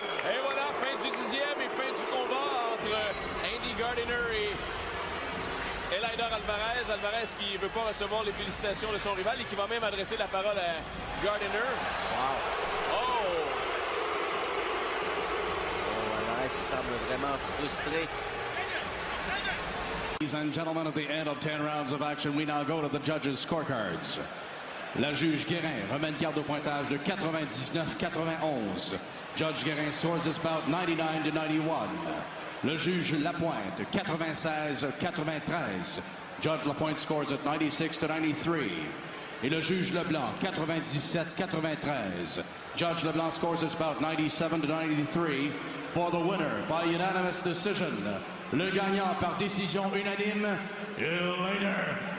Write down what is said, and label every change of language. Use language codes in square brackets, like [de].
[fr] Et voilà, fin du 10e et fin du combat entre Andy Gardiner et Eleider Alvarez. Alvarez qui ne veut pas recevoir les félicitations de son rival et qui va même adresser la parole à Gardiner. Wow. Oh! Alvarez qui semble vraiment frustré. [en] Ladies and gentlemen, at the end of 10 rounds of action, we now go to the judges' scorecards. [fr] La juge Guérin remet une carte au pointage de 99-91. [en] Judge Guérin scores this bout 99-91. [fr] Le juge Lapointe, 96-93. [en] Judge Lapointe scores at 96-93. [fr] Et le juge Leblanc, 97-93. [en] Judge Leblanc scores this bout 97-93. For the winner by unanimous decision. [fr] Le gagnant par décision unanime, Eleider